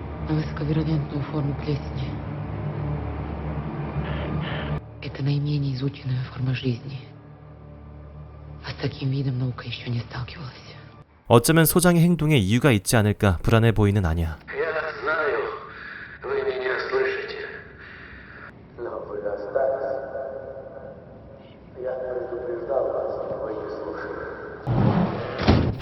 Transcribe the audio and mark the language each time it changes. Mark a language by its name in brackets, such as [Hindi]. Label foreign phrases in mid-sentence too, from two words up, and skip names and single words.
[Russian] на высоковирулентную форму плесени. Это наименее изученная форма жизни. А с таким видом наука еще не сталкивалась. [Korean] 어쩌면 소장의 행동에 이유가 있지 않을까 불안해 보이는 아냐. [Russian] Я знаю, вы меня слышите. Но вы остались. Я предупреждал вас, но вы не слушали.